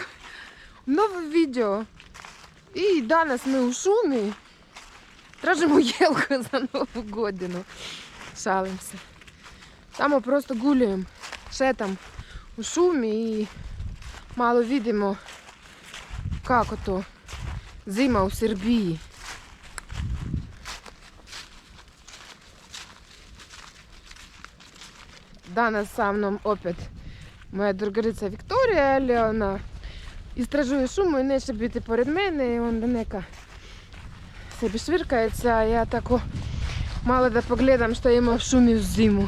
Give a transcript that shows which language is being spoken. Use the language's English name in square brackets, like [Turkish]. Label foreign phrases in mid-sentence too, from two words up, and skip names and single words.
[Ukrainian] Нове відео. І зараз ми у Шумі. [Serbian] Тражимо елку за Нову годину. [Ukrainian] Шалимося. Там ми просто гуляємо. Ще там у Шумі і мало видимо, як ото зима у Сербії. [Serbian] Danas sa mnom opet moja drugarica Viktorija, ali ona istražuje šumu i neće biti pored mene i onda neka sebi švirkajeca, a ja tako malo da pogledam što ima u šumi u zimu.